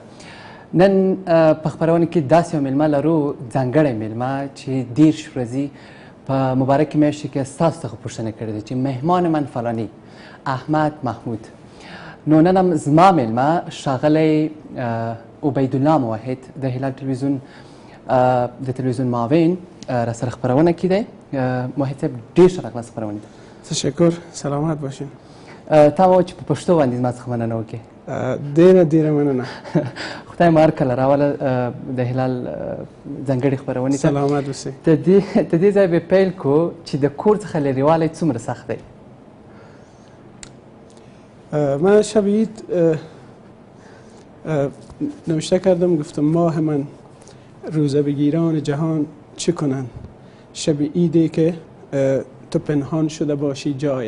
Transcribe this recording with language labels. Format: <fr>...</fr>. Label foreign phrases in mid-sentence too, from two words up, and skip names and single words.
<ps>نن په خپرونه کې داسې یو میلمه لرو، ځانګړی میلمه چې 10 ورځې په مبارکې میاشتې کې ستاسو څخه پوښتنه کړې ده چې</ps> <fa>مهمان من فلانی</fa> <ps>احمد محمود. نو نن هم زما میلمه ښاغلی عبیدالله موحد د هلال تلویزیون د تلویزیون معاون را سره خپرونه کې دی. موحد صاحب ډېر ښه راغلاست خپرونې ته.</ps> <fa>تشکر، سلامت باشین.</fa> <ps>تا وایه چې په پښتو باندې زما څخه مننه وکړې. ډېره مننه. خدای مو هرکله راوله د هلال ځانګړې خپرونې ته. سلامت اوسئ. د دې ځای به پیل کړو چې د کور څخه لرېوالی څومره سخت دی؟</ps> <fa>من شب عید نوشته کردم، گفتم ماه من روزه بگیران جهان چه کنن، شب عیدی که تو پنهان شده باشی جای.</fa>